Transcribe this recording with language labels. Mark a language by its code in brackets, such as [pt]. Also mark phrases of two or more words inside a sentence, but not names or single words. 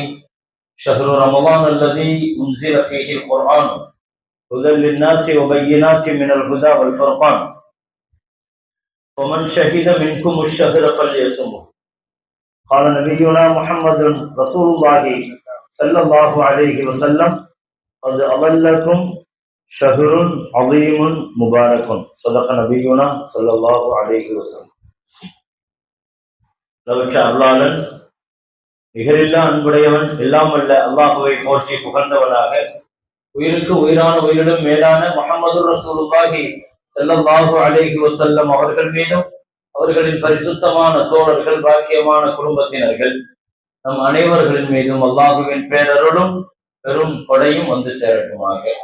[ar] شهر رمضان الذي أنزل فيه القرآن هدى للناس وبينات من الهدى والفرقان ومن شهد منكم الشهر فليصمه. قال نبينا محمد رسول الله صلى الله عليه وسلم: قد أضلكم شهر عظيم مبارك. صدق نبينا صلى الله عليه وسلم. [ta] லவற்ற அருளாளன் நிகரில்லா அன்புடையவன் எல்லாம் வல்ல அல்லாஹுவை போற்றி புகழ்ந்தவனாக உயிருக்கு உயிரான உயிரிலும் மேலான [ar] محمد رسول الله صلى الله عليه وسلم [ta] அவர்கள் மீதும் அவர்களின் பரிசுத்தமான தோழர்கள் பாக்கியமான குடும்பத்தினர்கள் நம் அனைவர்களின் மீதும் அல்லாஹுவின் பேரருளும் பெரும் கொடையும் வந்து சேரட்டுமாக.